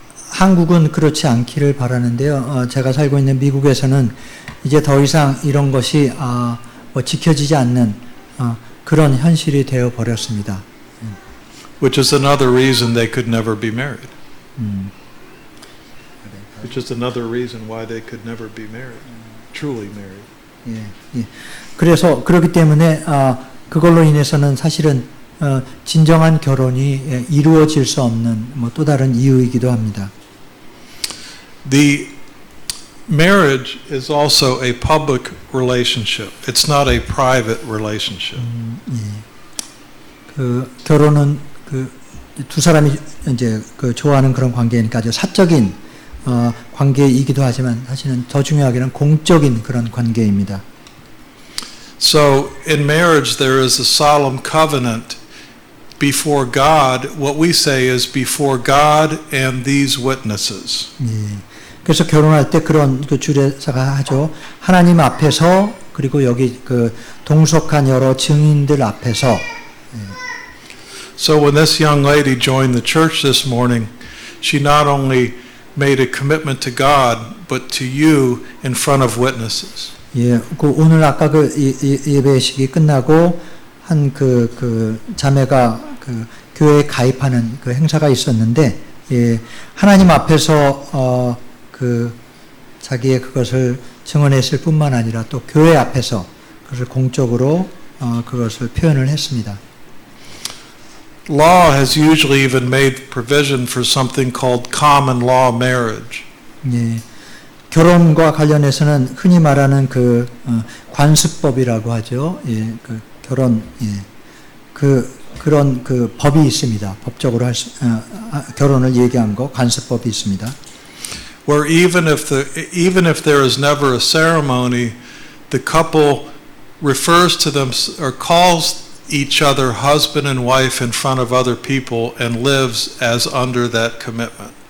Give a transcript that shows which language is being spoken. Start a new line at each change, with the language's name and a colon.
Korean: 한국은 그렇지 않기를 바라는데요. 제가 살고 있는 미국에서는 이제 더 이상 이런 것이 지켜지지 않는 그런 현실이 되어 버렸습니다.
English: Which is another reason they could never be married. Which is another reason why they could never be married, truly married.
Korean: 예. 그래서 그렇기 때문에 그걸로 인해서는 사실은 진정한 결혼이 이루어질 수 없는 또 다른 이유이기도 합니다.
English: The marriage is also a public relationship. It's not a private relationship.
Korean: 결혼은 두 사람이 이제 좋아하는 그런 관계니까 아주 사적인 관계이기도 하지만 사실은 더 중요하게는 공적인 그런 관계입니다.
English: So in marriage there is a solemn covenant before God. What we say is before God and these witnesses.
Korean: 예. 그래서 결혼할 때 그런 주례사가 하죠. 하나님 앞에서 그리고 여기 동석한 여러 증인들 앞에서.
English: So when this young lady joined the church this morning, she not only made a commitment to God, but to you in front of witnesses.
Korean: 예, 오늘 아까 예배식이 끝나고 한 자매가 교회에 가입하는 행사가 있었는데, 예, 하나님 앞에서 자기의 그것을 증언했을 뿐만 아니라 또 교회 앞에서 그것을 공적으로 그것을 표현을 했습니다.
English: Law has usually even made provision for something called common law marriage.
Korean: 예, 결혼과 관련해서는 흔히 말하는 관습법이라고 하죠. 예, 결혼, 예, 그런 법이 있습니다. 법적으로 결혼을 얘기한 거 관습법이 있습니다.
English: Where even if there is never a ceremony, the couple refers to them or calls each other husband and wife in front of other people and lives as under that commitment.